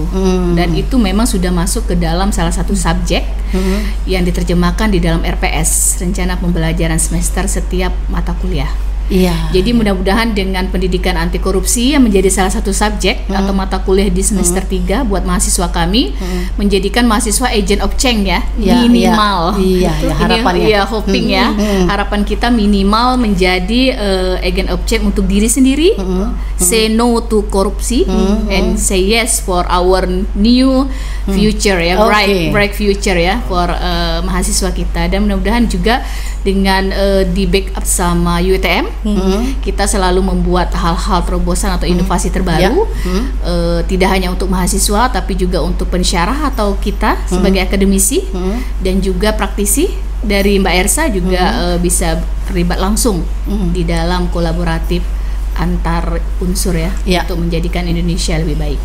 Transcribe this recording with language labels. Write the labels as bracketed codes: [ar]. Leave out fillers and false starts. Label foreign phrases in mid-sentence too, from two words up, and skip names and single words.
[id] Dan itu memang sudah masuk ke dalam salah satu subjek yang diterjemahkan di dalam RPS, rencana pembelajaran semester setiap mata kuliah. Jadi mudah-mudahan dengan pendidikan anti korupsi yang menjadi salah satu subjek atau mata kuliah di semester 3 buat mahasiswa kami, menjadikan mahasiswa [en] agent of change [id] ya, minimal. Harapannya. Hoping ya. Harapan kita minimal menjadi [en] agent of change [id] untuk diri sendiri, [en] say no to korupsi, and say yes for our new future ya, bright future ya for [id] mahasiswa kita. Dan mudah-mudahan juga dengan di backup sama UITM, kita selalu membuat hal-hal terobosan atau inovasi terbaru, tidak hanya untuk mahasiswa tapi juga untuk pensyarah atau kita sebagai akademisi, dan juga praktisi dari Mbak Ersa juga bisa terlibat langsung di dalam kolaboratif antar unsur ya, untuk menjadikan Indonesia lebih baik.